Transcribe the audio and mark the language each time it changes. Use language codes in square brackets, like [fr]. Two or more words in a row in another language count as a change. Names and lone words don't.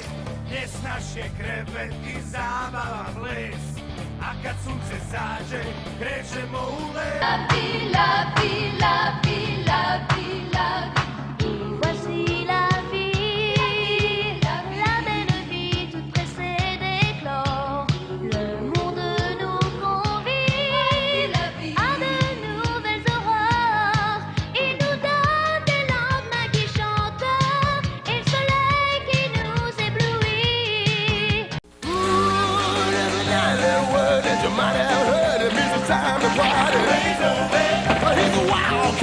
[sr] Ljes naš je krevet i zabava ples. A kad sunce zađe, krećemo u let. [fr] La vie, la vie, la vie, la vie. Voici la vie, la belle vie toute pressée d'éclore. Le monde nous convie à de nouvelles aurores. Il nous donne des lendemains qui chantent et le soleil qui nous éblouit. [en] Time to party. He's a wild